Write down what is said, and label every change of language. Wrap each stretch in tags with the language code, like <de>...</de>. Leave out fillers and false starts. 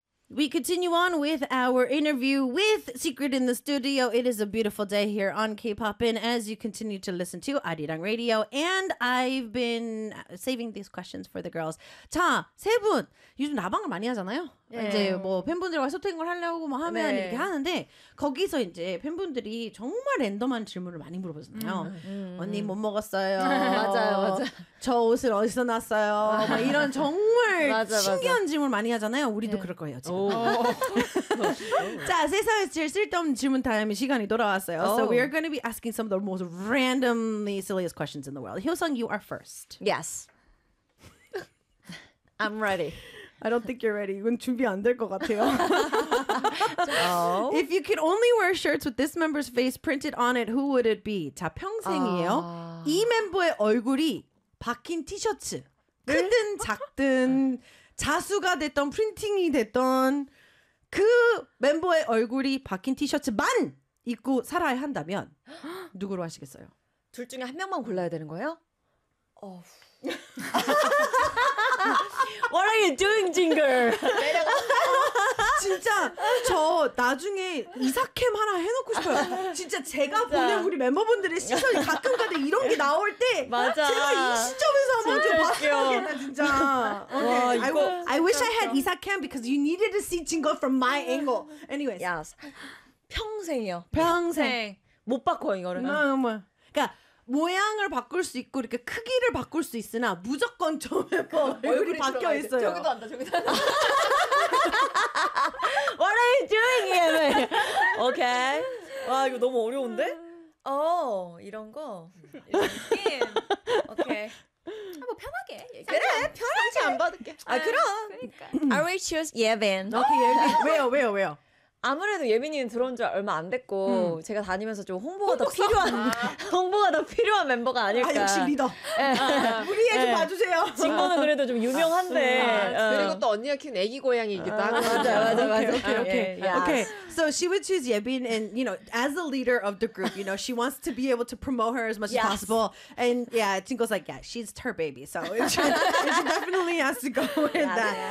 <en>We continue on with our interview with Secret in the Studio. It is a beautiful day here on K-Pop In as you continue to listen to Arirang Radio. And I've been saving these questions for the girls.</en> <ko>자, 세 분. 요즘 나방을 많이 하잖아요.</ko> <en>Yeah.</en> <ko>이제 뭐 팬분들과 소통을 하려고 뭐 하면 네. 이렇게 하는데 거기서 이제 팬분들이 정말 랜덤한 질문을 많이 물어보잖아요. 언니 못 먹었어요. 맞아요, 맞아. 저 옷을 어디서 났어요? 막 이런 정말 맞아, 신기한 맞아. 질문 많이 하잖아요. 우리도 네. 그럴 거예요. 자, 세상에서 제일 쓸데없는 질문 타임이 시간이 돌아왔어요.</ko> <en>So we are going to be asking some of the most randomly silliest questions in the world. Hyosung, you are first. Yes. I'm ready. I don't think you're ready.</en> <ko>이건 준비 안 될 것 같아요.</ko> <en>If you could only wear shirts with this member's face printed on it, who would it be?</en> <ko>자, 평생이에요. 이 멤버의 얼굴이 박힌 티셔츠. 크든 작든 자수가 됐던 프린팅이 됐던 그 멤버의 얼굴이 박힌 티셔츠만 입고 살아야 한다면 누구로 하시겠어요? 둘 중에 한 명만 골라야 되는 거예요? 어후.</ko> <en>What are you doing, Jinger?</en> <ko>진짜 저 나중에 이사캠 하나 해놓고 싶어요. 진짜 제가 보는 우리 멤버분들의 시선이 가끔가다 이런 게 나올 때 맞아. 제가 이 시점에서 한번 좀 봤어야 겠다 진짜.</ko> <en>Okay.</en> <ko>와, 이거,</ko> <en>I wish I had 이사캠 because you needed to see Jinger from my angle. Anyways.</en> <ko>Yes. 평생이요. 평생. 못 바꿔요, 이거를. 뭐. 그러니까 모양을 바꿀 수 있고 이렇게 크기를 바꿀 수 있으나 무조건 저 멤버 얼굴이 바뀌어 있어요. 저기도 안다, 저기도 안다.</ko> <en>What are you doing here? Okay.</en> <ko>와, 이거 너무 어려운데? 어, 이런 거. 오케이. 아, 뭐 편하게. 그래, 편하게 안 받을게. 아, 그럼. 그러니까.</ko> <en>I will choose Yevin.</en> <ko>오케이, 예빈. 왜요, 왜요, 왜요? 아무래도 예빈이는 들어온 지 얼마 안 됐고 제가 다니면서 좀 홍보가 더 필요한 홍보가 더 필요한 멤버가 아닐까. 아, 역시 리더. 우리 애 좀 봐주세요. 진거는 그래도 좀 유명한데. 아, 그리고 또 언니가 키는 애기 고양이이기도 하고. 맞아, 맞아, 맞아.</ko> <en>오케이, 오케이. Yeah, yeah. Okay. So she would choose Yebin, and you know, as the leader of the group, you know, she wants to be able to promote her as much as possible. And yeah, Jingle's like, yeah, she's her baby, so it should definitely has to go with that. Yeah.</en>